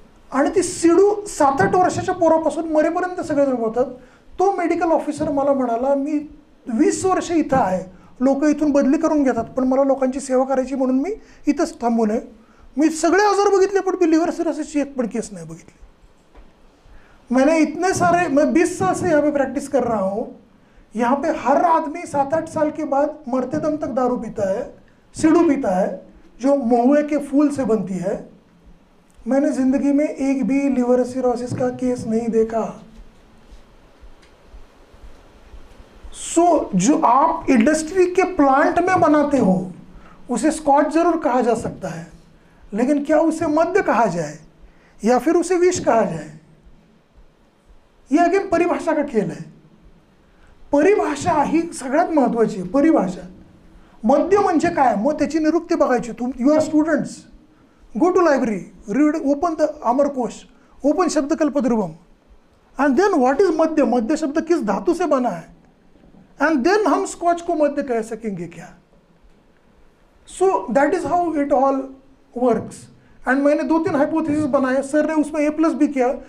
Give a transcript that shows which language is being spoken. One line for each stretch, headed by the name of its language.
Marathi: आणि ती सिडू 7-8 वर्षाच्या पोरापासून मरेपर्यंत सगळेजण होतात। तो मेडिकल ऑफिसर मला म्हणाला मी 20 वर्ष इथं आहे, लोक इथून बदली करून घेतात, पण मला लोकांची सेवा करायची म्हणून मी इथंच थांबू नये। मी सगळे आजार बघितले पण मी लिव्हर सिरोसिसची एक पण केस नहीं बघितली।
Hindi: मैंने इतने सारे, मैं 20 साल से यहाँ पे प्रैक्टिस कर रहा हूँ, यहाँ पे हर आदमी 7-8 साल के बाद मरते दम तक दारू पीता है, सिडू पीता है जो महुए के फूल से बनती है। मैंने जिंदगी में एक भी लिवर सिरोसिस का केस नहीं देखा। सो जो आप इंडस्ट्री के प्लांट में बनाते हो उसे स्कॉच जरूर कहा जा सकता है, लेकिन क्या उसे मद्य कहा जाए या फिर उसे विष कहा जाए, ये अगेन परिभाषा का खेल है।
Marathi: परिभाषा ही सगळ्यात महत्त्वाची आहे। परिभाषा, मद्य म्हणजे काय, मग त्याची निरुक्ती बघायची।
English: you are students, go to library, read, open the Amarkosh, open Shabdakalpa Dhruvam, and then what is मद्य,
Hindi: मद्य शब्द किस धातु से बना है,
English: and then
Hindi: हम स्कॉच को मद्य कह सकेंगे क्या।
English: So that is how it all works.
Hindi: And मैंने 2-3 हाइपोथेसिस बनाए, सर ने उसमें A+B किया।